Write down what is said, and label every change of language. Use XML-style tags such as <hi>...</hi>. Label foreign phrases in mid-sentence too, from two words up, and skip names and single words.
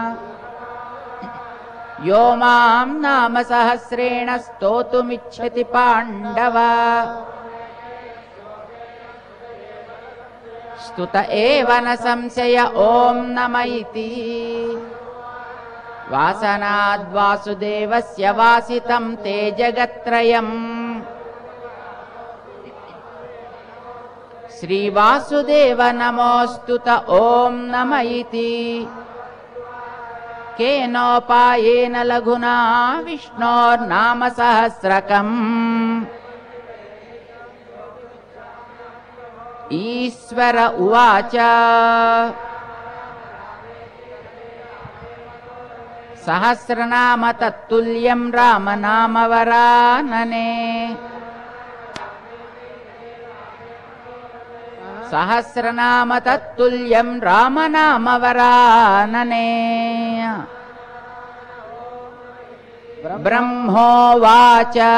<sa>యో మాం నామ సహస్రేణ స్తోతుమిచ్చతి పాండవ స్తుత ఏవ న సంశయ ఓం నమ ఇతి వాసనాద్వాసుదేవస్య వాసితం తే జగత్రయం శ్రీవాసుదేవ నమోస్తుత ఓం నమ ఇతి केनोपायेन लघुना विष्णोर्नाम सहस्रकम् ईश्वर उवाच सहस्रनाम तत्तुल्यं रामनाम वरानने सहस्रनाम तत्तुल्यं रामनाम वरानने ब्रह्मोवाच</sa>